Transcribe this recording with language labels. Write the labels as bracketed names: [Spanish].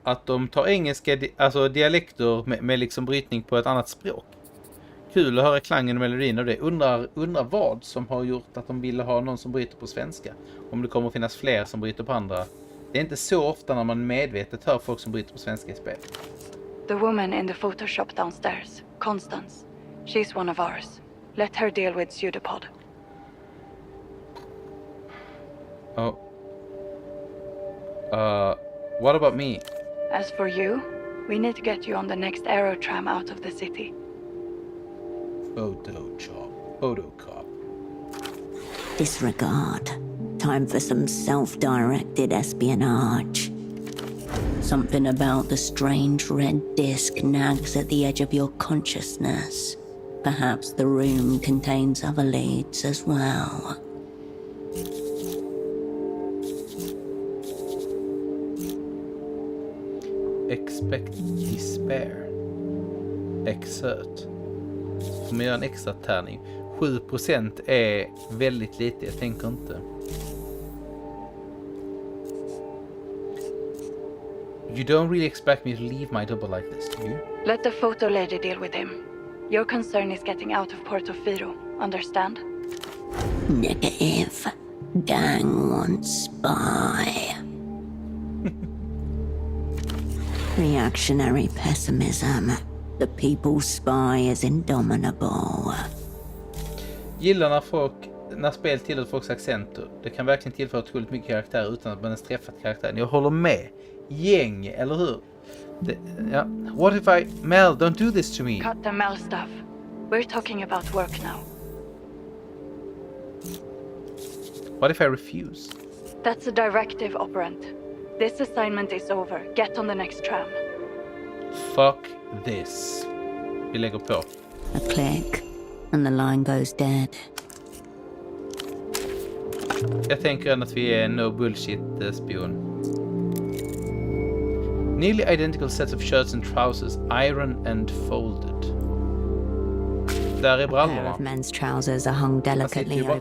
[Swedish] att de tar engelska, alltså dialekter med liksom brytning på ett annat språk. Kul att höra klangen och melodin av det. Undrar vad som har gjort att de ville ha någon som bryter på svenska. Om det kommer att finnas fler som bryter på andra. Det är inte så ofta när man medvetet hör folk som bryter på svenska i spel. [English] The woman in the Photoshop downstairs, Constance. She's one of ours. Let her deal with pseudopod. Oh. What about me? As for you, we need to get you on the next aero tram out of the city. Photocop. Disregard. Time for some self-directed espionage. Something about the strange red disc nags at the edge of your consciousness. Perhaps the room contains other leads as well. Expect despair. Exert. [Swedish] Får man göra en extra tärning. 7% är väldigt lite, jag tänker inte. [English] You don't really expect me to leave my double like this, do you? Let the photo lady deal with him. Your concern is getting out of Portofino, understand? Negative. Gang wants spy. Reactionary pessimism. The people's spy is indomitable. [Swedish] Gillar när spel tillåter folks accenter. Det kan verkligen tillföra otroligt mycket karaktär utan att man ens träffat karaktären. Jag håller med. Gäng, eller hur? Ja. [English] What if Mel, don't do this to me. Cut the Mel stuff. We're talking about work now. What if I refuse? That's a directive, operant. This assignment is over. Get on the next tram. Fuck this. [Swedish] Vi lägger på. [English] A click, and the line goes dead. [Swedish] Jag tänker ändå att vi är [English] no bullshit [Swedish] spion. [English] Nearly identical sets of shirts and trousers, iron and folded. [Swedish] Där är [English] A pair [Swedish] brallorna. [English] of men's trousers are hung delicately over the